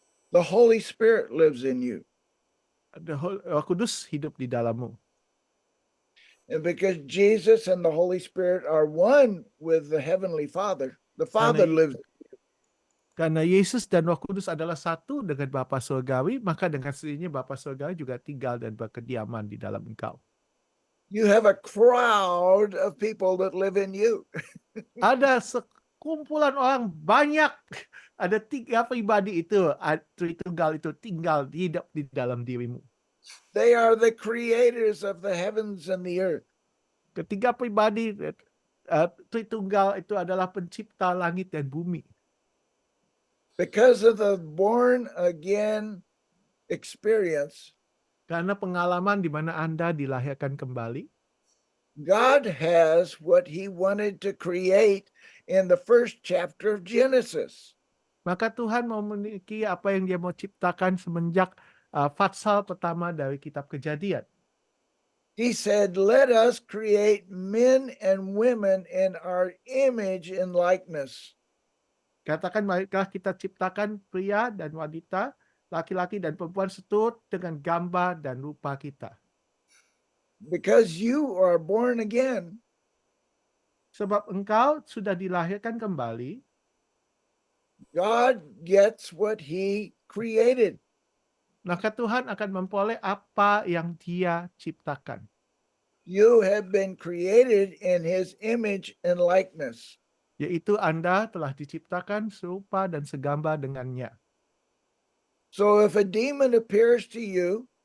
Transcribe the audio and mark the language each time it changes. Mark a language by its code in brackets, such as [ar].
[en] The Holy Spirit lives in you. [id] Roh Kudus hidup di dalammu. [en] And because Jesus and the Holy Spirit are one with the Heavenly Father, the Father lives. [id] Karena Yesus dan Roh Kudus adalah satu dengan Bapa Surgawi, maka dengan sendirinya Bapa Surgawi juga tinggal dan berkediaman di dalam engkau. [en] You have a crowd of people that live in you. [id] Ada sekumpulan orang banyak, ada 3 pribadi itu, Tritunggal itu tinggal hidup di dalam dirimu. [en] They are the creators of the heavens and the earth. [id] Ketiga pribadi Tritunggal itu adalah pencipta langit dan bumi. [en] Because of the born again experience, [id] Karena pengalaman di mana Anda dilahirkan kembali, [en] God has what he wanted to create in the first chapter of Genesis. [id] maka Tuhan mau memiliki apa yang Dia mau ciptakan semenjak pasal pertama dari kitab Kejadian. [en] He said, "Let us create men and women in our image and likeness." [id] Katakan, baiklah kita ciptakan pria dan wanita, laki-laki dan perempuan seturut dengan gambar dan rupa kita. [en] Because you are born again, [id] Sebab engkau sudah dilahirkan kembali, [en] God gets what he created. [id] maka Tuhan akan memperoleh apa yang Dia ciptakan. [en] You have been created in his image and likeness. [id] Yaitu Anda telah diciptakan serupa dan segambar dengannya. [en] So if a demon appears to you,